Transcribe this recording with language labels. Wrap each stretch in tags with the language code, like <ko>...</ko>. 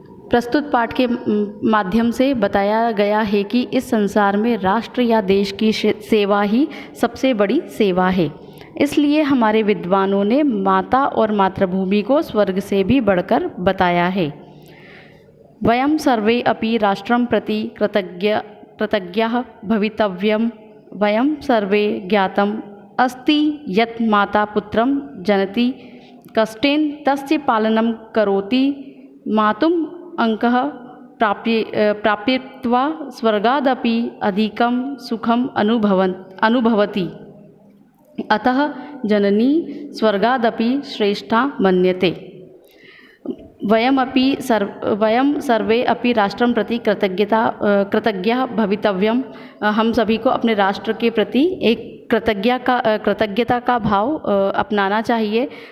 <hi>प्रस्तुत पाठ के माध्यम से बताया गया है कि इस संसार में राष्ट्र या देश की सेवा ही सबसे बड़ी सेवा है। इसलिए हमारे विद्वानों ने माता और मातृभूमि को स्वर्ग से भी बढ़कर बताया है।</hi> <sa>वयं सर्वे अपि राष्ट्रं प्रति कृतज्ञाः भवितव्यं। वयं सर्वे ज्ञातम् अस्ति यत् माता पुत्रं जनति कष्टेन तस्य पालनं करोति। मातुम् अंकः प्राप्यत्वा स्वर्गादपि अधिकं सुखम् अनुभवति। अतः जननी स्वर्गादपि श्रेष्ठा मन्यते। वयं सर्वे अपि राष्ट्रं प्रति कृतज्ञाः भवितव्यं।</sa> <hi>हम सभी को अपने राष्ट्र के प्रति एक कृतज्ञता का भाव अपनाना चाहिए।</hi>